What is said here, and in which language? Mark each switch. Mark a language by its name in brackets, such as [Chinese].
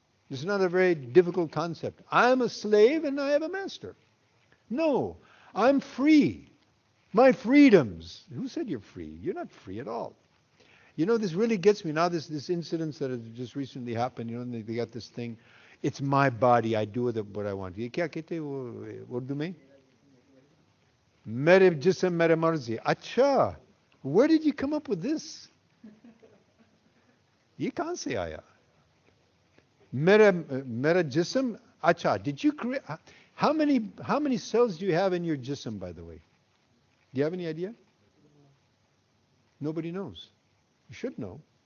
[English] This is not a very difficult concept. I'm a slave and I have a master. No, I'm free. My freedoms. Who said you're free? You're not free at all. This really gets me. Now this incident that has just recently happened, and they got this thing. It's my body. I do with it what I want. [Hindi] ये क्या कहते हैं वो उर्दू में? मेरे जिस्म मेरे मर्जी. [English] अच्छा, where did you come up with this? [Hindi] ये कहाँ से आया? मेरा जिस्म. [English] अच्छा, did you create? How many cells do you have in your jism, by the way? Do you have any idea? Nobody knows. You should know.